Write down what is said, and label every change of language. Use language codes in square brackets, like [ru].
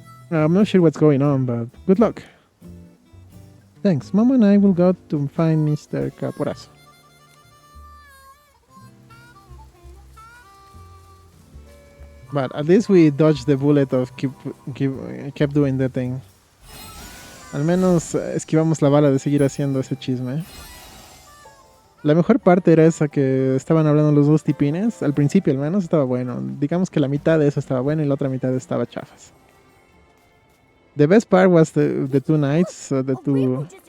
[en] I'm not sure what's going on, but good luck. Thanks. Mom and I will go to find Mr. Caporazzo. But at least we dodged the bullet of kept doing the thing. [es] Al menos esquivamos la bala de seguir haciendo ese chisme. La mejor parte era esa que estaban hablando los dos tipines. Al principio al menos estaba bueno. Digamos que la mitad de eso estaba bueno y la otra mitad estaba chafas. [en] The best part was the two nights, the two...